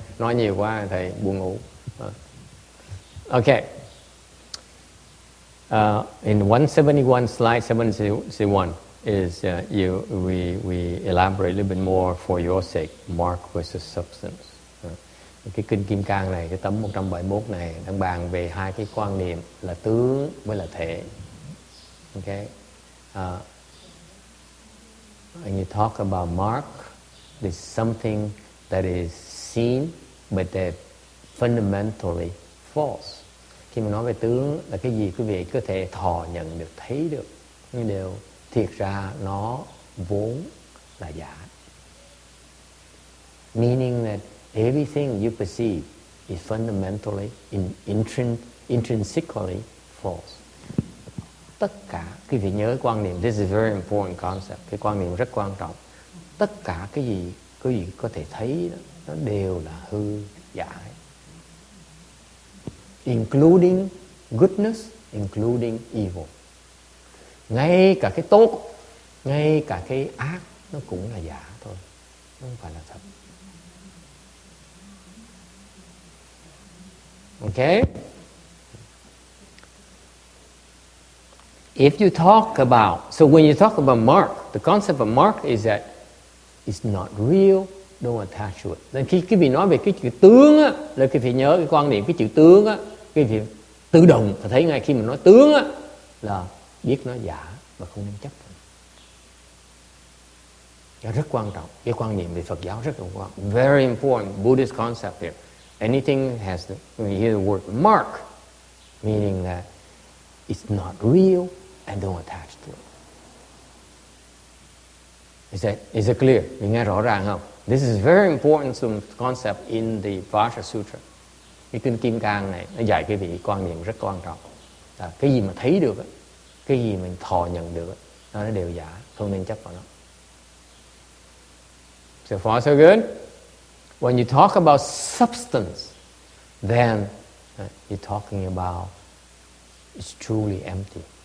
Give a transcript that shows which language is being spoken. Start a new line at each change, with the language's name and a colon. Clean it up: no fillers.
Vietnamese: Nói nhiều quá thầy buồn ngủ. Okay.
English: In 171, slide 71 is we elaborate a little bit more for your sake, mark versus substance.
Vietnamese: Cái kinh Kim Cang này, cái tấm 171 này đang bàn về hai cái quan niệm là tướng với là thể.
English: Okay. When you talk about mark, there's something that is seen but that fundamentally false.
Vietnamese: Khi mà nói về tướng là cái gì quý vị có thể thọ nhận được, thấy được, nhưng đều thiệt ra nó vốn là giả.
English: Meaning that everything you perceive is fundamentally, intrinsically false.
Vietnamese: Tất cả, quý vị nhớ quan niệm,
English: this is a very important concept,
Vietnamese: cái quan niệm rất quan trọng. Tất cả cái gì quý vị có thể thấy đó, nó đều là hư giả.
English: Including goodness, including evil.
Vietnamese: Ngay cả cái tốt, ngay cả cái ác, nó cũng là giả thôi, nó không phải là thật.
English: Okay? If you talk about, so when you talk about mark, the concept of mark is that it's not real, don't attach to it.
Vietnamese: Nên khi quý vị nói về cái chữ tướng á, là quý vị nhớ cái quan niệm cái chữ tướng á, quý vị tự động phải thấy ngay khi mình nói tướng á, là biết nó giả và không nên chấp. Nó rất quan trọng, cái quan niệm về Phật giáo rất là quan trọng.
English: Very important Buddhist concept here. Anything has the, when you hear the word mark, meaning that it's not real and don't attach to it. Is it clear?
Vietnamese: Mình nghe rõ ràng không?
English: This is very important concept in the Vajra Sutra.
Vietnamese: Cái kinh Kim Cang này nó dạy cái vị quan niệm rất quan trọng. Cái gì mà thấy được, cái gì mình thọ nhận được, nó đều giả, không nên chấp vào nó.
English: So far so good. When you talk about substance, then you're talking about it's truly empty.